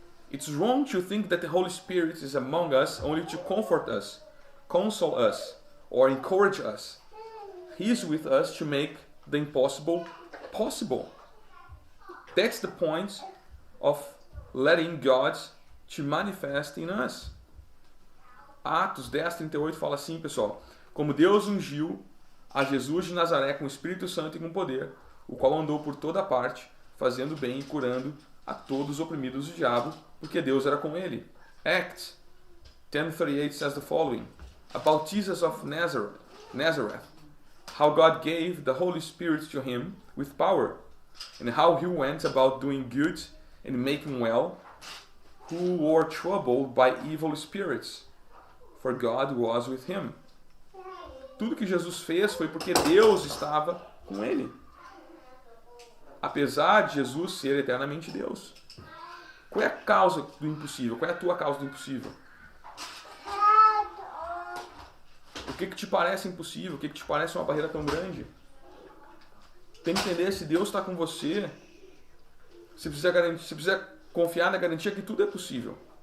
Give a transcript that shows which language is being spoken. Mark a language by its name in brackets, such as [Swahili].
[English] It's wrong to think that the Holy Spirit is among us only to comfort us, console us, or encourage us. He is with us to make the impossible possible. That's the point of letting God to manifest in us. [Portuguese] Atos 10:38 fala assim, pessoal: como Deus ungiu a Jesus de Nazaré com o Espírito Santo e com poder, o qual andou por toda parte, fazendo bem e curando a todos os oprimidos do diabo, porque Deus era com ele. [English] Acts 10:38 says the following: about Jesus of Nazareth, how God gave the Holy Spirit to him with power, and how he went about doing good and making well, who were troubled by evil spirits, for God was with him. [Portuguese] Tudo que Jesus fez foi porque Deus estava com ele. Apesar de Jesus ser eternamente Deus. Qual é a causa do impossível? Qual é a tua causa do impossível? O que te parece impossível? O que te parece uma barreira tão grande? Tem que entender, se Deus está com você, você precisa confiar na garantia que tudo é possível.